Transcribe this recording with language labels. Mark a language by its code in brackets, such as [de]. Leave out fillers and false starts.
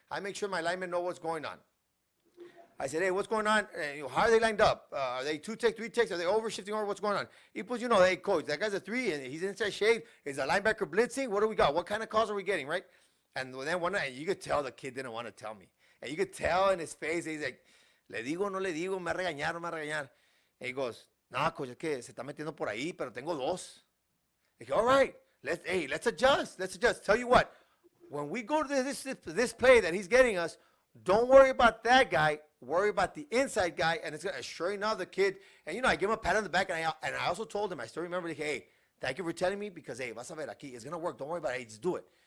[en] I make sure my linemen know what's going on. I said, hey, what's going on? How are they lined up? Are they 2 takes, 3 takes? Are they overshifting over? What's going on? He puts, you know, hey, coach, that guy's a 3 and he's inside shade. Is the linebacker blitzing? What do we got? What kind of calls are we getting, right? And then one night, you could tell the kid didn't want to tell me. And you could tell in his face, he's like, [es] le digo, no le digo, me va a regañar, no me va a regañar. [en] And he goes, [es] no, coach, es que se está metiendo por ahí, pero tengo 2. [en] I go, all right, let's adjust. Tell you what, when we go to this play that he's getting us, don't worry about that guy. Worry about the inside guy. And it's gonna, sure enough, the kid, and you know, I give him a pat on the back, and I also told him, I still remember, like, hey, thank you for telling me, because, hey, [es] vas a ver aquí, [en] it's gonna work. Don't worry about it. Hey, just do it.